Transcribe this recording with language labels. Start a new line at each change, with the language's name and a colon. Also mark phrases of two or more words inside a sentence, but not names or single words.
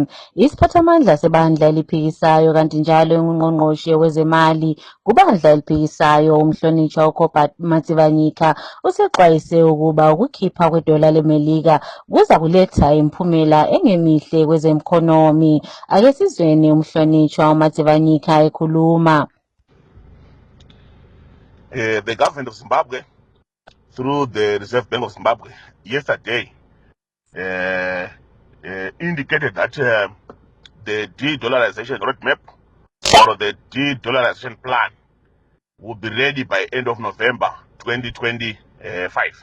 North Ndebele: Isiphathamandla sebandla eliphikisayo kanti njalo ungqongqoshe wezemali kubandla eliphikisayo umhlonitshwa uCobus Matsibanyika usexwayise ukuba ukukhipha kwedola leMelika kuza kuletha imphumela engemihle kwezemkhonomi. Ake sizweni umhlonitshwa uMatsibanyika ekhuluma.
English: The government of Zimbabwe, through the Reserve Bank of Zimbabwe, yesterday indicated that the de-dollarization roadmap or the de-dollarization plan will be ready by end of November 2025.